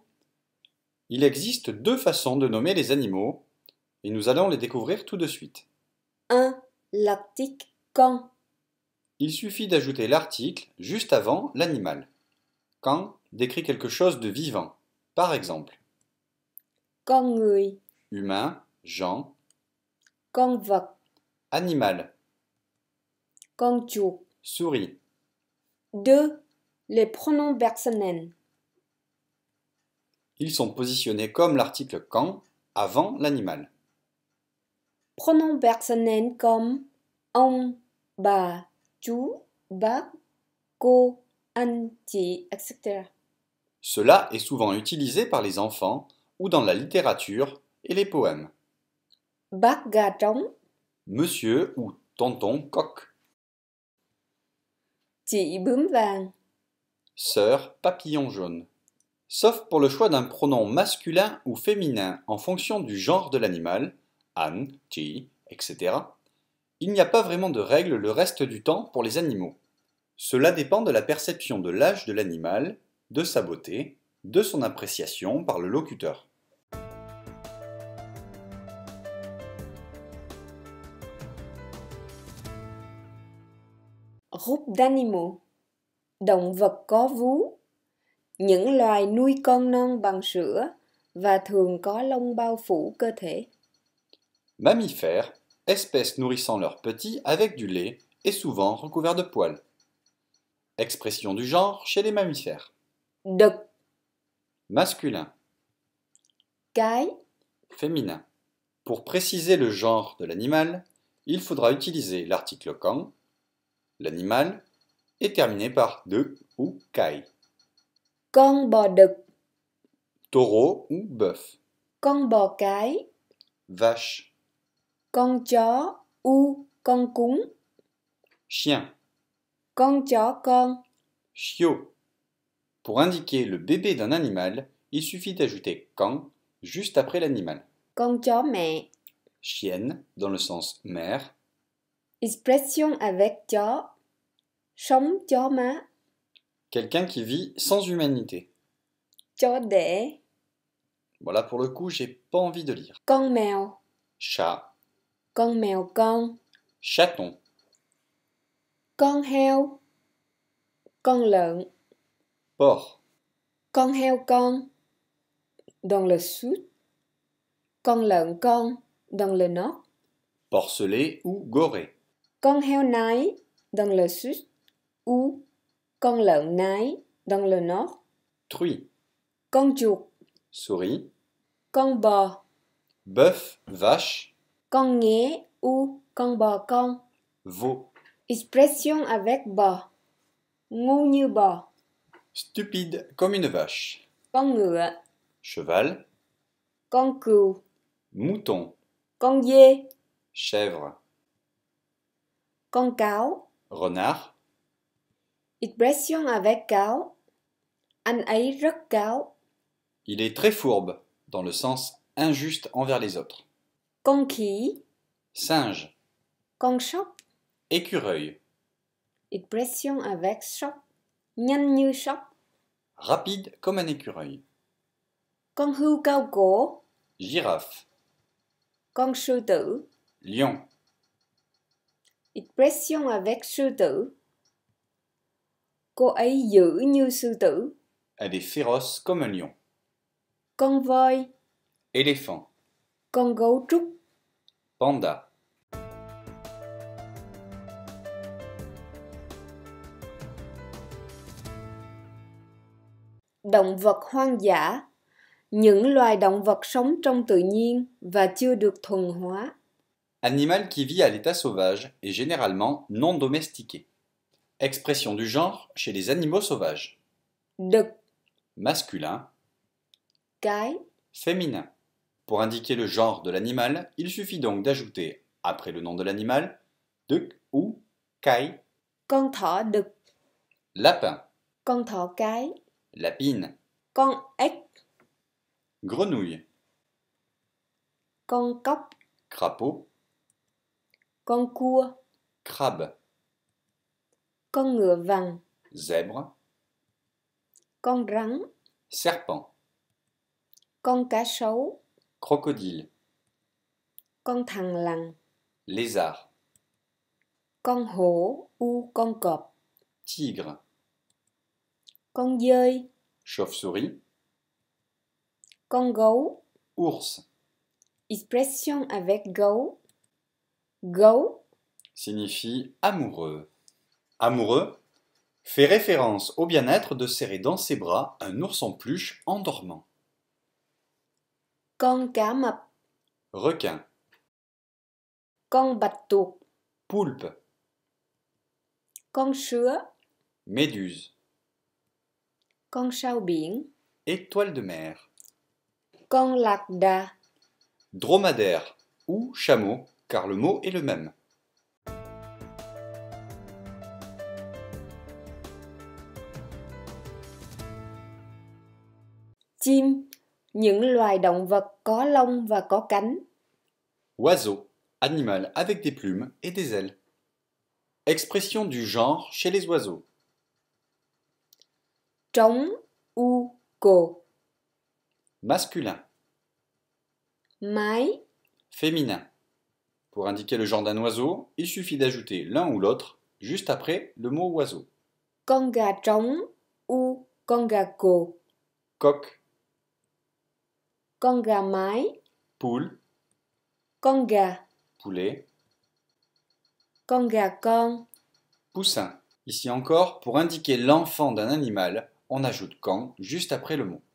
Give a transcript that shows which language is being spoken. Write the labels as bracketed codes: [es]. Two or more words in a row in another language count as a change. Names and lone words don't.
[fr] Il existe deux façons de nommer les animaux et nous allons les découvrir tout de suite. 1. L'article con. Il suffit d'ajouter l'article juste avant l'animal. Quand décrit quelque chose de vivant, par exemple [vi] Con người. [fr] humain, gens, [vi] Con vật. [fr] animal, [vi] Con chuột. [fr] souris. 2. Les pronoms personnels. Ils sont positionnés comme l'article quand avant l'animal. Pronoms personnels comme [vi] ông, bà, chú, bác, cô, anh, chị, [fr] etc. Cela est souvent utilisé par les enfants ou dans la littérature et les poèmes. [vi] Bác gà trống. [fr] Monsieur ou tonton coq. [vi] Chị bướm vàng. [fr] Sœur papillon jaune. Sauf pour le choix d'un pronom masculin ou féminin en fonction du genre de l'animal, Anne, Chi, etc., il n'y a pas vraiment de règle le reste du temps pour les animaux. Cela dépend de la perception de l'âge de l'animal, de sa beauté, de son appréciation par le locuteur. Groupe d'animaux. [vi] Động vật có vú. Những loài nuôi con non bằng sữa và thường có lông bao phủ cơ thể. [fr] Mammifères, espèces nourrissant leurs petits avec du lait et souvent recouverts de poils. Expression du genre chez les mammifères. [vi] Đực. [fr] Masculin, [vi] Cái. [fr] féminin. Pour préciser le genre de l'animal, il faudra utiliser l'article quand, l'animal est terminé par de ou kai. [vi] Con bò đực. [fr] Taureau ou bœuf. [vi] Con bò cái. [fr] Vache. [vi] Con chó con cún. [fr] Chien. [vi] Con chó con. [fr] Chiot. Pour indiquer le bébé d'un animal, il suffit d'ajouter quand juste après l'animal. [vi] Con chó mẹ. [fr] Chienne dans le sens mère. Expression avec chó. [vi] Sống chó má. [fr] Quelqu'un qui vit sans humanité. [vi] Chó đẻ. [fr] Voilà, pour le coup, j'ai pas envie de lire. [vi] Con mèo. [fr] Chat. [vi] Con mèo con. [fr] Chaton. [vi] Con heo. Con lợn. [fr] Porc. [vi] Con heo con. [fr] Dans le sud. [vi] Con lợn con. [fr] Dans le nord. Porcelet ou goré. [vi] Con heo nái. [fr] Dans le sud. Ou [vi] con lợn nái. [fr] Dans le nord. Truie. [vi] Con chuột. [fr] Souris. [vi] Con bò. [fr] Bœuf, vache. [vi] Con nghé ou con bò con. [fr] Veau. Expression avec bò. [vi] Ngu như bò. [fr] Stupide comme une vache. [vi] Con ngựa. [fr] Cheval. [vi] Con cừu. [fr] Mouton. [vi] Con dê. [fr] Chèvre. [vi] Con cáo. [fr] Renard. Expression avec [vi] cáo. Anh ấy rất cáo. [fr] Il est très fourbe, dans le sens injuste envers les autres. [vi] Con khỉ. [fr] Singe. [vi] Con sóc. [fr] Écureuil. Expression avec sóc. [vi] Nhanh như sóc. [fr] Rapide comme un écureuil. [vi] Con hươu cao cổ. [fr] Girafe. [vi] Con sư tử. [fr] Lion. Expression avec [vi] sư tử. Cô ấy dữ như sư tử. [fr] Elle est féroce comme un lion. [vi] Con voi. [fr] Éléphant. [vi] Con gấu trúc. [fr] Panda. [vi] Động vật hoang dã. Những loài động vật sống trong tự nhiên và chưa được thuần hóa. [fr] Animal qui vit à l'état sauvage et généralement non domestiqué. Expression du genre chez les animaux sauvages. [vi] đực, [fr] Masculin, [vi] cái, [fr] féminin. Pour indiquer le genre de l'animal, il suffit donc d'ajouter, après le nom de l'animal, [vi] đực ou cái. con thỏ đực, [fr] Lapin, [vi] con thỏ cái, [fr] lapine, [vi] con ếch, [fr] grenouille, [vi] con cóc, [fr] crapaud, [vi] con cua, [fr] crabe, [vi] con ngựa vằn, [fr] zèbre, [vi] con rắn, [fr] serpent, [vi] con cá sấu, [fr] crocodile, [vi] con thằn lằn, [fr] lézard, [vi] con hổ con cọp, [fr] tigre, [vi] con dơi, [fr] chauve-souris, [vi] con gấu. [fr] ours. Expression avec gấu. Gấu Signifie amoureux. Amoureux fait référence au bien-être de serrer dans ses bras un ours en peluche en dormant. [vi] con cá mập, [fr] Requin, [vi] con bạch tuộc, [fr] poulpe, [vi] con sứa, [fr] méduse, [vi] con sao biển, [fr] étoile de mer, [vi] con lạc đà, [fr] dromadaire ou chameau, car le mot est le même. [vi] chim, những loài động vật có lông và có cánh. [fr] Oiseau, animal avec des plumes et des ailes. Expression du genre chez les oiseaux. [vi] Trống, cồ. [fr] Masculin, [vi] Mái, [fr] féminin. Pour indiquer le genre d'un oiseau, il suffit d'ajouter l'un ou l'autre juste après le mot oiseau. [vi] con gà trống, con gà cồ. [fr] Coq, [vi] Con gà mái, [fr] poule, [vi] con gà, [fr] poulet, [vi] con gà con. [fr] poussin. Ici encore, pour indiquer l'enfant d'un animal, on ajoute quand juste après le mot.